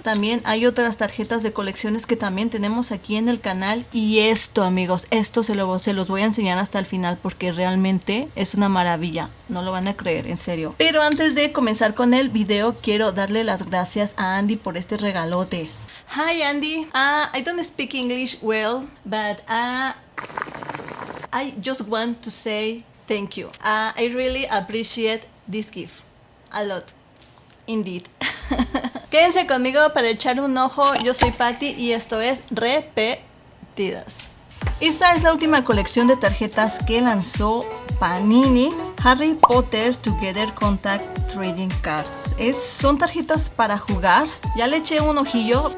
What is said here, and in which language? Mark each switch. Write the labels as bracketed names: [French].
[Spanish] También hay otras tarjetas de colecciones que también tenemos aquí en el canal. Y esto, amigos, esto se los voy a enseñar hasta el final porque realmente es una maravilla. No lo van a creer, en serio. Pero antes de comenzar con el video, quiero darle las gracias a Andy por este regalote. [English] Hi Andy, I don't speak English well, but I just want to say thank you. I really appreciate this gift. A lot. Indeed. [Spanish] Quédense conmigo para echar un ojo. Yo soy Patty y esto es Repetidas. Esta es la última colección de tarjetas que lanzó Panini. Harry Potter Together Contact Trading Cards. Son tarjetas para jugar. Ya le eché un ojillo.